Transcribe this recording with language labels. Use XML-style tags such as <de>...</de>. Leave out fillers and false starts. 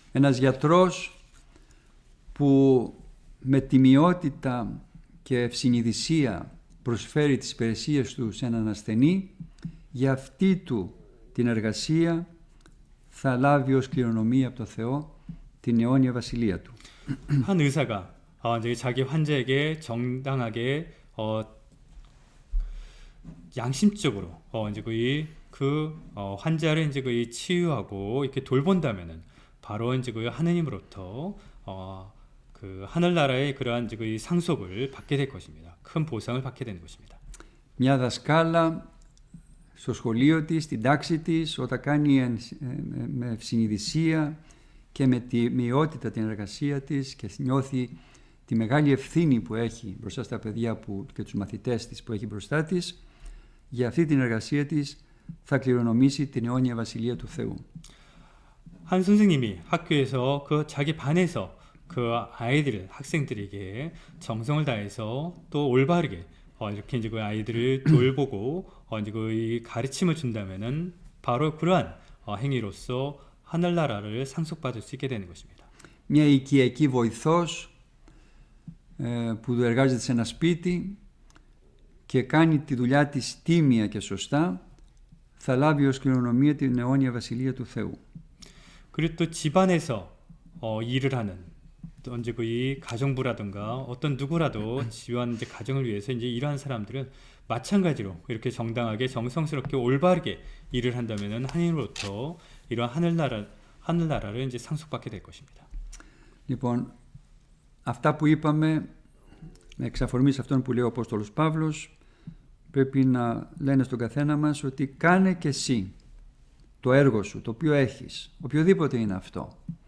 <el>Ένας γιατρός που με τιμιότητα και ευσυνειδησία προσφέρει τις υπηρεσίες του σε έναν ασθενή, για αυτή του την εργασία θα λάβει ως κληρονομία από το Θεό την αιώνια βασιλεία του.</el> <ko>한 의사가 이제 자기 환자에게 정당하게 양심적으로 이제 환자를 이제 치유하고 이렇게 돌본다면은 바로 이제 하느님으로부터 그 하늘나라의 그러한 이제 상속을 받게 될 것입니다. 큰 보상을 받게 되는 것입니다.</ko> <el>Μια δασκάλα στο σχολείο της, στην τάξη της, όταν κάνει με ευσυνειδησία και με τιμιότητα την εργασία της και νιώθει τη μεγάλη ευθύνη που έχει μπροστά στα παιδιά και τους μαθητές της που έχει μπροστά της, για αυτή την εργασία της θα κληρονομήσει την αιώνια βασιλεία του Θεού.</el> <ko>한 선생님이 학교에서 그 자기 반에서 그 학생들에게 정성을 다해서 또 올바르게 이렇게 이제 그 아이들을 돌보고 이제 그 가르침을 준다면은 바로 그러한 행위로서 하늘나라를 상속받을 수 있게 되는 것입니다.</ko> <el>Μια οικιακή βοηθός που εργάζεται σε ένα σπίτι και κάνει τη δουλειά της τίμια και σωστά, θα λάβει ως κληρονομία την αιώνια βασιλεία του Θεού.</el> <ko>그리고 또 집안에서 일을 하는 또 이제 이 가정부라든가 어떤 누구라도 집안 이제 가정을 위해서 이제 일하는 사람들은 마찬가지로 이렇게 정당하게 정성스럽게 올바르게 일을 한다면은 하나님으로부터 이런 하늘나라를 이제 상속받게 될 것입니다.</ko> <el>Λοιπόν, αυτά που είπαμε με εξαφορμή σε αυτόν που λέει ο Απόστολος Παύλος πρέπει να λένε στον καθένα μας ότι κάνε και εσύ το έργο σου, το οποίο έχεις, οποιοδήποτε είναι αυτό.</el>